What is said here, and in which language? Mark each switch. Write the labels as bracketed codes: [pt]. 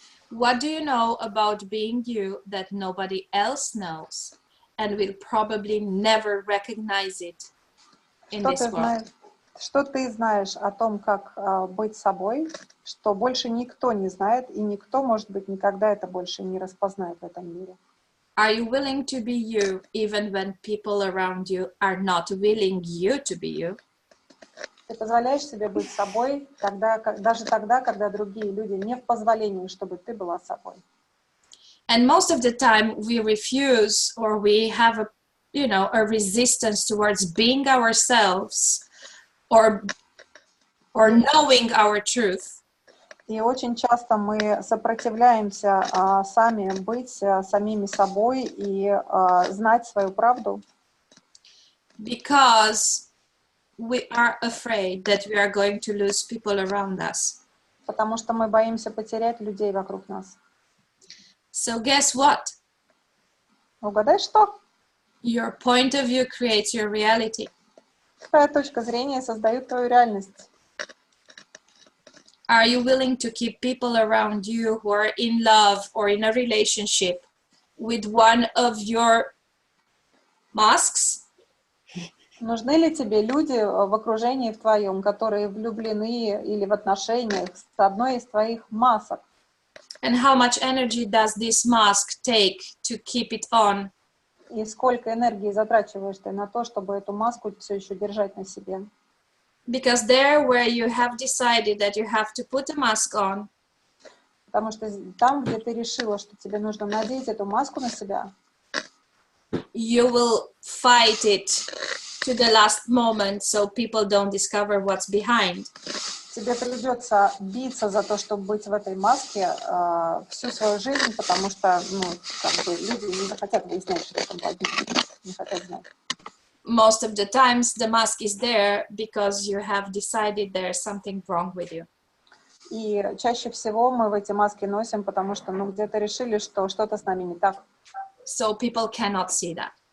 [en] What do you know about being you that nobody else knows and will probably never recognize it in this world? [ru] Что ты знаешь о том, как быть собой, что больше никто не знает, и никто, может быть, никогда это больше не распознает в этом мире? [en] Are you willing to be you even when people around you are not willing you to be you? [ru] Ты позволяешь себе быть собой, даже тогда, когда другие люди не в позволении, чтобы ты была собой. [en] And most of the time we refuse, or we have a resistance towards being ourselves, or knowing our truth. [ru] И очень часто мы сопротивляемся сами быть самими собой и знать свою правду. [en] Because we are afraid that we are going to lose people around us. [ru] Потому что мы боимся потерять людей вокруг нас. [en] So guess what? [ru] Угадай, что? [en] Your point of view creates your reality. [ru] Твоя точка зрения создает твою реальность. [en] Are you willing to keep people around you who are in love or in a relationship with one of your masks? [ru] Нужны ли тебе люди в окружении в твоем, которые влюблены или в отношениях с одной из твоих масок? [en] And how much energy does this mask take to keep it on? [ru] И сколько энергии затрачиваешь ты на то, чтобы эту маску все еще держать на себе? [en] Because there where you have decided that you have to put a mask on, [ru] Потому что там, где ты решила, что тебе нужно надеть эту маску на себя, [en] you will fight it to the last moment so people don't discover what's behind. [ru] тебе придется биться за то, чтобы быть в этой маске всю свою жизнь, потому что люди не захотят выяснять, что там под ним, не хотят знать. [en] Most of the times the mask is there because you have decided there's something wrong with you. [ru] И чаще всего мы в эти маски носим, потому что где-то решили, что что-то с нами не так. [en] So people cannot see that.